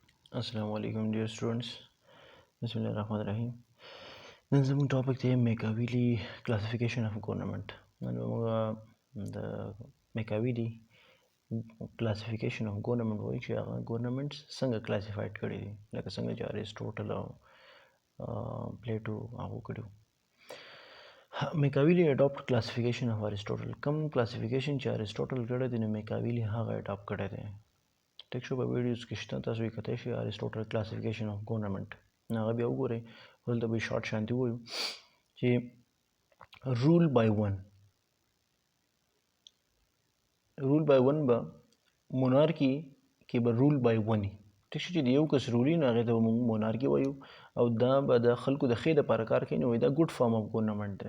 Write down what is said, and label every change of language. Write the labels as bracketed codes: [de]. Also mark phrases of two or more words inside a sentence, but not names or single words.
[ar] السلام عليكم [en] dear students. [ar] بسم الله الرحمن الرحيم. [ps] Then زموږ topic دی [en] Machiavelli Classification of Government. [ps] نن موږ د [en] Machiavelli Classification of Government [ps] وایي چې هغه governments څنګه classified کړي دي لکه څنګه چې اریسټوټل او پلیټو هغه کړي. [en] Machiavelli adopt classification of Aristotle. [ps] کوم classification چې اریسټوټل کړی دی نو Machiavelli هغه adopt کړی دی. ټیک شو په ویډیوز کې شته تاسو یې کتای شئ [en] Aristotle classification of government [ps] هغه بیا وګورئ دلته به شارټ شانتي وایو چې [en] rule by one [ps] به مونارکي کې به [en] rule by one [ps] ټیک شو چې د یو کس رولي نو هغې ته به موږ مونارکي وایو او دا به د خلکو د ښې دپاره کار کوي نو دا ګډ [en] form of government [ps] دی